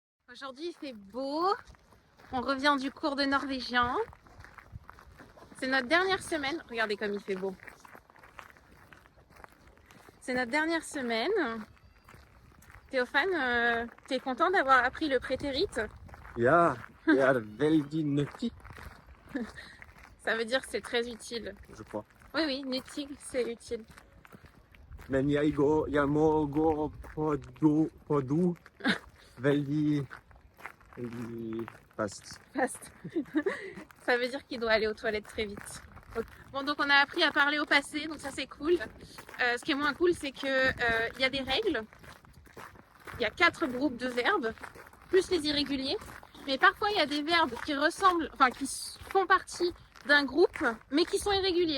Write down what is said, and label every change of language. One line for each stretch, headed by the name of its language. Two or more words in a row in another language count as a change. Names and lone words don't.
French: Aujourd'hui il fait beau, on revient du cours de norvégien. C'est notre dernière semaine, regardez comme il fait beau. C'est notre dernière semaine. Théophane, t'es content d'avoir appris le prétérit?
Norwegian: Ja, jeg er veldig nyttig,
French: Ça veut dire que c'est très utile. je crois. Oui, oui, nyttig, c'est utile.
Norwegian: Men jeg må gå på do veldig fast. Fast.
French: Ça veut dire qu'il doit aller aux toilettes très vite. Bon, donc on a appris à parler au passé, donc ça c'est cool. Ce qui est moins cool, c'est que y a des règles. Il y a 4 groupes de verbes, plus les irréguliers. Mais parfois il y a des verbes qui ressemblent, enfin qui font partie d'un groupe, mais qui sont irréguliers.